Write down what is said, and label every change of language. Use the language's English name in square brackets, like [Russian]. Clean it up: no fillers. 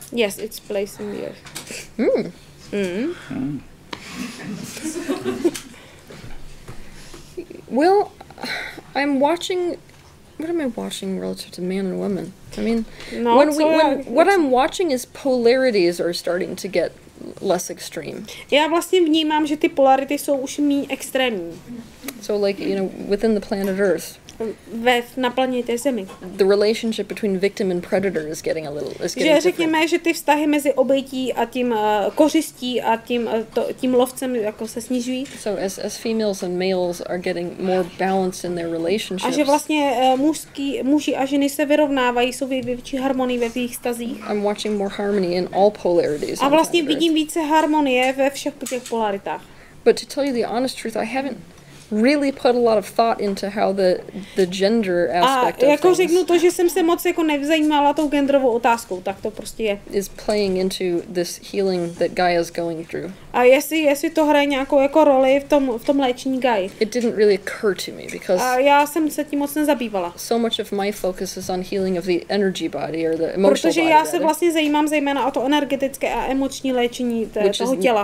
[English] Yes, it's placed in the earth. Well, I'm watching... What am I watching relative to man and woman? I mean, what I'm watching is polarities are starting to get less extreme. [Czech] Já vlastně vnímám, že ty polarity jsou už méně extrémní. [English] So like, within the planet Earth. [Czech] na planetě Zemi. [English] The relationship between victim and predator is getting a little [Czech] že řekněme, že ty vztahy mezi obětí a tím kořistí a tím lovcem jako se snižují. [English] So as females and males are getting more balanced in their relationships. [Czech] A že vlastně muži a ženy se vyrovnávají, jsou větší harmonii ve svých vztazích. [English] I'm watching more harmony in all polarities. [Czech] A vlastně vidím více harmonie ve všech těch polaritách. [English] But to tell you the honest truth, I haven't really put a lot of thought into how the gender aspect [Czech] of jako řeknu to, že jsem se moc jako nevzajímala tou genderovou otázkou, tak to prostě je. [English] Is playing into this healing that Gaia is going through. [Czech] A jestli to hraje nějakou jako roli v tom léčení Gai. [English] It didn't really occur to me because [Czech] a já jsem se tím moc nezabývala. [English] So much of my focus is on healing of the energy body or the emotional [Czech] protože [English] body. [Czech] Já se vlastně zajímám zejména o to energetické a emoční léčení toho těla.